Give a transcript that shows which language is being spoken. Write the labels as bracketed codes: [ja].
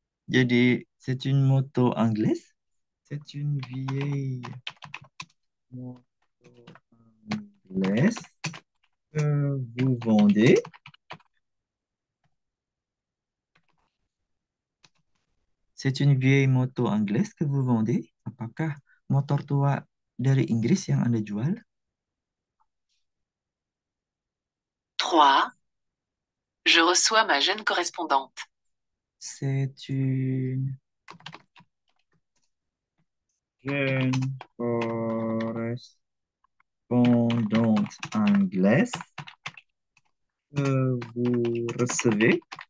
[id] Jadi, [fr] c'est une moto anglaise. C'est une vieille moto anglaise que vous vendez. C'est une vieille moto anglaise que vous vendez. [id] Apakah motor tua dari Inggris yang Anda jual? 3. [fr] Je reçois ma jeune correspondante. C'est une jeune correspondante anglaise que vous recevez.